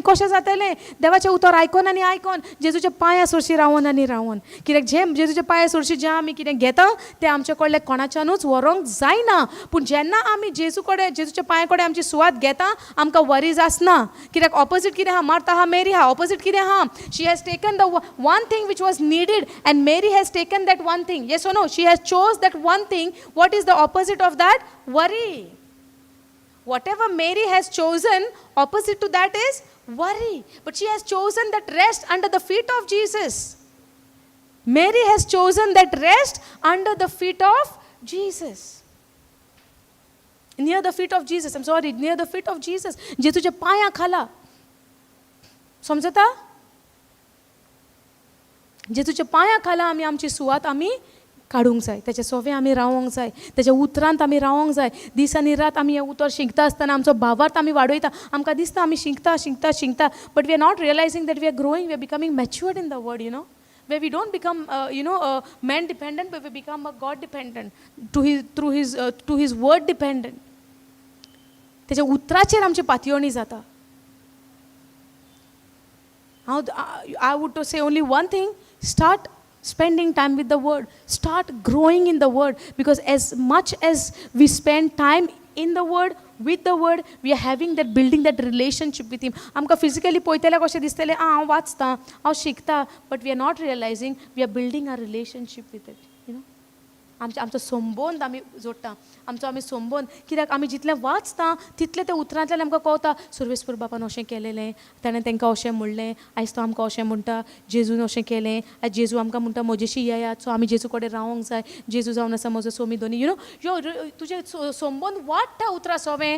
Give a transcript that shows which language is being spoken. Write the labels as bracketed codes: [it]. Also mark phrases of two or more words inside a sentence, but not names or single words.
[kok] कशें जातलें देवाचें उतर आयकोन आनी आयकोन, जेजूच्या पांया सरशी रावन आनी रावन. कित्याक जेजूच्या पांया सरशी जें आमी कितें घेता तें आमचे कडले कोणाच्यानूच व्हरोंक जायना. पूण जेन्ना आमी जेजू कडेन जेजूच्या पांया कडेन आमची सुवात घेता आमकां वरीज आसना. कित्याक ऑपोजीट कितें आहा, मार्था आहा, मेरी आहा. ऑपोजीट कितें आहा, [en] She has taken the one thing which was needed and Mary has taken that one thing. Yes, you know, she has chose that one thing. What is the opposite of that? Worry. Whatever Mary has chosen, opposite to that is worry. But she has chosen that rest under the feet of Jesus. Mary has chosen that rest under the feet of Jesus. Near the feet of Jesus. I'm sorry, near the feet of Jesus. [kok] जे तुझे पाया खाला. समजता? जे तुझे पाया खाला आमी आमची सुवात आमी काडूंक जाय. तेचे सोवे आमी रावोंक जाय, तेच्या उतरांत आमी रावोंक जाय. दीस आनी रात आमी हें उतर शिंकता आसतना आमचो भावार्थ आमी वाडयता. आमकां दिसता आमी शिंकता [en] but we are not realizing that we are growing, we are becoming matured in the word, you know, where we don't become man dependent, but we become a God dependent, to his word dependent. [kok] तेच्या उतराचेर आमची पातयणी जाता. [en] I would to say only one thing: start spending time with the word, start growing in the word, because as much as we spend time in the word, with the word, we are having that, building that relationship with him. [kok] आमकां फिजिकली पळयतल्यार कशें दिसतलें, हांव वाचतां, हांव शिकता, [en] but we are not realizing we are building our relationship with it, you know. [kok] आमचो संबंद आमी जोडटा, आमी संबंद. कित्याक आमी जितलें वाचता तितलें तें उतरांतल्यान आमकां कळटा. सर्वेस्पर बाबान अशें केलेलें, ताणें तांकां अशें म्हणलें, आयज तो आमकां अशें म्हणटा, जेजून अशें केलें, आयज जेजू आमकां म्हणटा म्हजेशी येयात. सो आमी जेजू कडेन रावोंक जाय. जेजू जावन आसा म्हजो सोमी दोनी, [en] you know, [kok] तुजें संबंद वाडटा उतरा सोवें.